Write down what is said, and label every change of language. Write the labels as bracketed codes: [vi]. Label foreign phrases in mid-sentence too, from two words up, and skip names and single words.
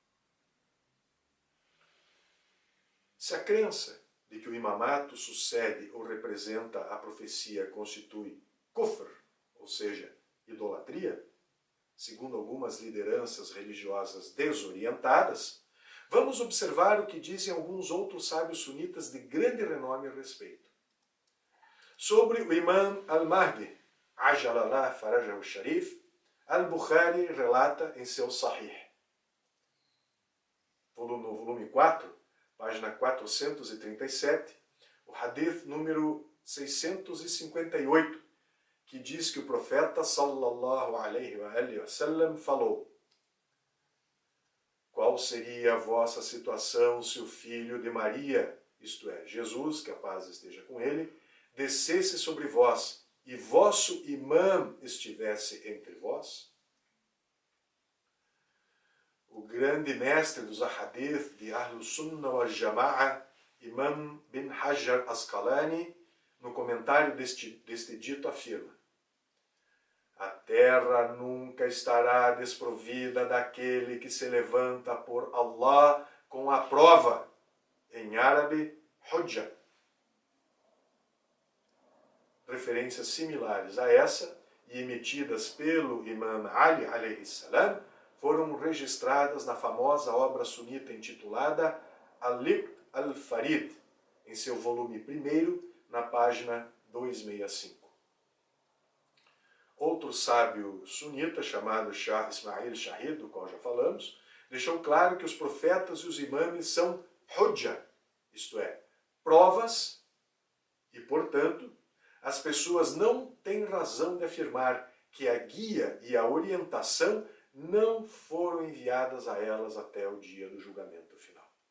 [pt] Se a crença de que o imamato sucede ou representa a profecia constitui kufr, ou seja, idolatria, segundo algumas lideranças religiosas desorientadas, vamos observar o que dizem alguns outros sábios sunitas de grande renome a respeito. Sobre o imã al-Mahdi, [ar] عجل الله فرجه الشريف, [pt] al-Bukhari relata em seu Sahih. No volume 4, página 437, o hadith número 658, que diz que o profeta [ar] صلى الله عليه وسلم [pt] falou: qual seria a vossa situação se o filho de Maria, isto é, Jesus, que a paz esteja com ele, descesse sobre vós e vosso imã estivesse entre vós? O grande mestre dos ahadith de [ar] أهل السنة والجماعة, [pt] Imam bin Hajar Asqalani, no comentário deste dito afirma: a terra nunca estará desprovida daquele que se levanta por Allah com a prova, em árabe, hujja. Referências similares a essa, e emitidas pelo Imam Ali [ar] عليه السلام, [pt] foram registradas na famosa obra sunita intitulada Al-Liqt al-Farid, em seu volume 1, na página 265. Outro sábio sunita, chamado Shah Ismail Shahid, do qual já falamos, deixou claro que os profetas e os imames são hujja, isto é, provas, e, portanto, as pessoas não têm razão de afirmar que a guia e a orientação não foram enviadas a elas até o dia do julgamento final.